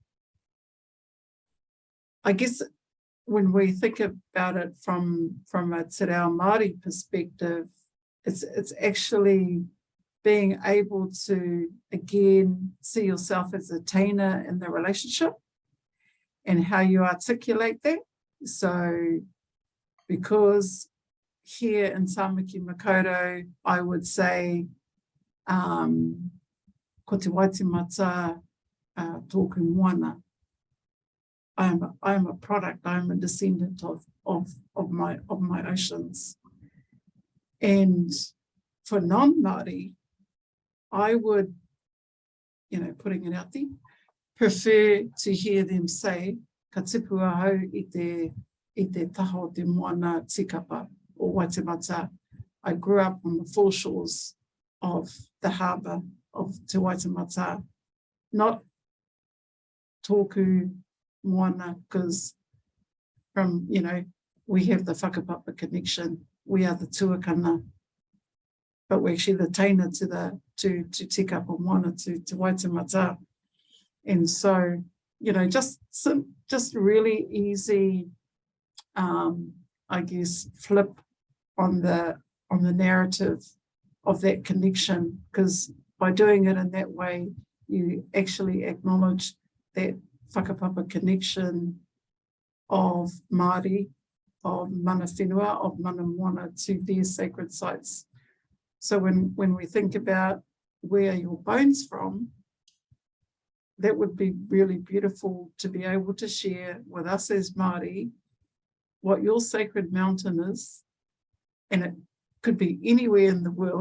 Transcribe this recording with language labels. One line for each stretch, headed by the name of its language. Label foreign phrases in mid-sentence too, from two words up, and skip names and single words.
English: I guess when we think about it from a Te Reo Māori perspective, it's actually being able to, again, see yourself as a teina in the relationship and how you articulate that. So because here in Tāmaki Makaurau, I would say,
Māori: ko te waitemata tōku moana.
English: I'm a product, I'm a descendant of my oceans. And for non-Māori, I would, putting it out there, prefer to hear them say,
Māori: ka tipu ahau I te taha o te moana tikapa o Waitemata.
English: I grew up on the foreshores of the harbour of Te Waitemata, not
Māori: tōku moana,
English: because from, we have the whakapapa connection, we are the tuākana, but we're actually the teina to
Māori: tikapa moana,
English: to Waitemata. And so, you know, just really easy, I guess, flip on the narrative of that connection, because by doing it in that way, you actually acknowledge that whakapapa connection of Māori, of
Māori: mana whenua,
English: of
Māori: mana moana
English: to their sacred sites. So when we think about where your bone's from, that would be really beautiful to be able to share with us as Māori what your sacred mountain is. And it could be anywhere in the world.